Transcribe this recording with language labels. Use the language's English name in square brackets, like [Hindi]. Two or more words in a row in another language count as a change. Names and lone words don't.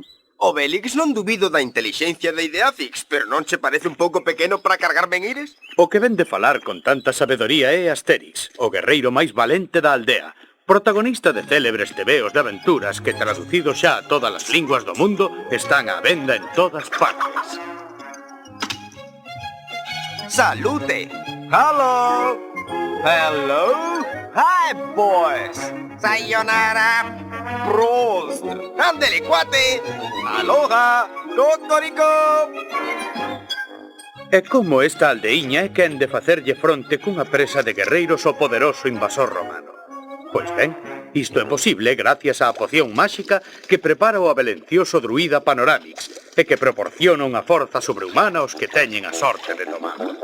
[Galician] Obélix non dubido da intelixencia de Ideafix, pero non che parece un pouco pequeno para cargar menguires? O que ven de falar con tanta sabedoría é Asterix, o guerreiro máis valente da aldea, protagonista de célebres tebeos de aventuras que, traducidos xa a todas as linguas do mundo, están á venda en todas partes. Salute! [English] Hello! Hi, boys! Sayonara! [Spanish] Prost! Ándele, cuate! Aloha! Cocorico! [Galician] E como esta aldeiña é quen de facerlle fronte cunha presa de guerreiros ao poderoso invasor romano. Pois ben, isto é posible gracias á poción máxica que prepara o abelencioso druida Panoramix e que proporciona unha forza sobrehumana aos que teñen a sorte de tomar.